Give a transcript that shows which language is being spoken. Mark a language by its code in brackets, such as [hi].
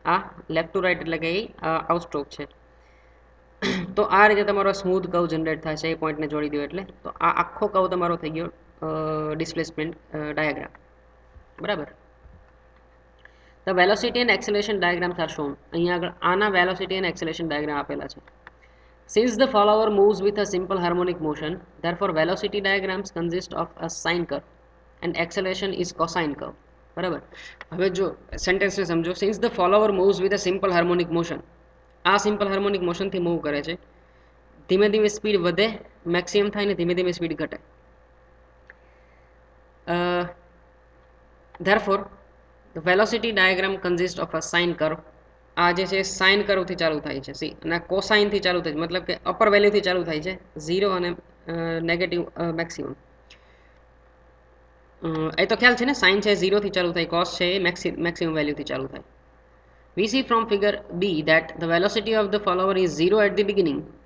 [gu] આ left to right એટલે કે એ આઉટ સ્ટ્રોક છે. તો આ રીતે તમારો સ્મૂથ કર્વ જનરેટ થાય છે એ પોઈન્ટને જોડી દો એટલે. તો આ આખો કર્વ તમારો થઈ ગયો ડિસ્પ્લેસમેન્ટ ડાયાગ્રામ. બરાબર. [en] The velocity and acceleration diagrams are shown. [gu] અહીંયા આગળ આના વેલોસિટી એન્ડ એક્સેલરેશન ડાયાગ્રામ આપેલા છે. [en] Since the follower moves with a simple harmonic motion, therefore velocity diagrams consist of a sine curve and acceleration is cosine curve. [gu] બરાબર. હવે જો સેન્ટેન્સને સમજો. [en] Since the follower moves with a simple harmonic motion. [gu] આ simple harmonic મોશનથી move કરે છે. ધીમે ધીમે speed વધે, મેક્સિમમ થાય ને ધીમે ધીમે સ્પીડ ઘટે. [en] Therefore the velocity diagram consist of a sine curve. [gu] આ જે છે સાઇન કર્વથી ચાલુ થાય છે સી, અને કોસાઇનથી ચાલુ થાય છે, મતલબ કે અપર વેલ્યુથી ચાલુ થાય છે 0 અને નેગેટિવ મેક્સિમમ. એ તો ખ્યાલ છે ને, સાઇન છે 0 થી ચાલુ થાય, કોસ છે એ મેક્સિમમ વેલ્યુથી ચાલુ થાય. [en] We see from figure B that the velocity of the follower is 0 at the beginning.